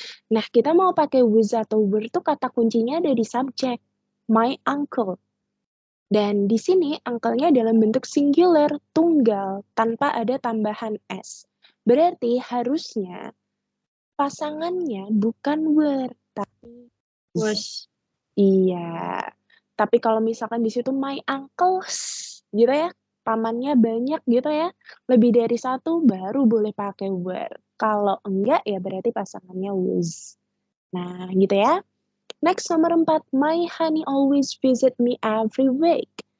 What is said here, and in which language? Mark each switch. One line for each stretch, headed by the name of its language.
Indonesian: Nah, kita mau pakai with atau were tuh kata kuncinya ada di subject.
English: My uncle.
Indonesian: Dan di sini uncle-nya dalam bentuk singular, tunggal, tanpa ada tambahan s. Berarti harusnya pasangannya bukan were, tapi was. Iya. Tapi kalau misalkan di situ my uncles, gitu ya, pamannya banyak gitu ya, lebih dari satu baru boleh pakai were. Kalau enggak ya berarti pasangannya was. Nah, gitu ya. Next, nomor 4.
English: My honey always visit me every week.